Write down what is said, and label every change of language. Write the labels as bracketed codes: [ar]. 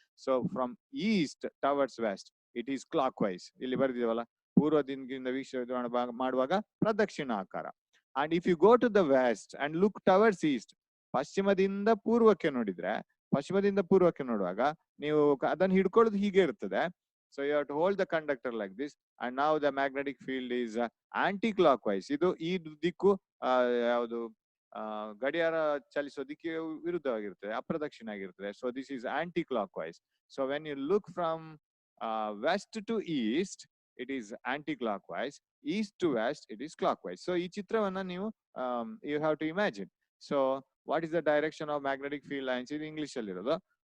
[en] So from east towards west it is clockwise. [kn] ಇಲ್ಲಿ ಬರೆದಿದವಲ್ಲ, ಪೂರ್ವದಿಂದ ವೀಕ್ಷಣೆ ಮಾಡುವಾಗ ಪ್ರದಕ್ಷಿಣಾಕಾರ. [en] And if you go to the west and look towards east, [kn] ಪಶ್ಚಿಮದಿಂದ ಪೂರ್ವಕ್ಕೆ ನೋಡಿದ್ರೆ, ಪಶ್ಚಿಮದಿಂದ ಪೂರ್ವಕ್ಕೆ ನೋಡುವಾಗ ನೀವು ಅದನ್ನು ಹಿಡ್ಕೊಳ್ಳೋದು ಹೀಗೆ ಇರ್ತದೆ. [en] So you have to hold the conductor like this, and now the magnetic field is anti-clockwise. [kn] ಇದು ಈ ದಿಕ್ಕು ಯಾವುದು ಗಡಿಯಾರ ಚಲಿಸೋ ದಿಕ್ಕಿಗೆ ವಿರುದ್ಧವಾಗಿರ್ತದೆ, ಅಪ್ರದಕ್ಷಿಣ ಆಗಿರ್ತದೆ. [en] So this is anti-clockwise. So when you look from west to east, it is anti-clockwise. East to west, it is clockwise. So [kn] ಈ ಚಿತ್ರವನ್ನ ನೀವು [en] you have to imagine. So what is the direction of magnetic field lines? [kn] ಇದು English ಅಲ್ಲಿ ಇರೋದು.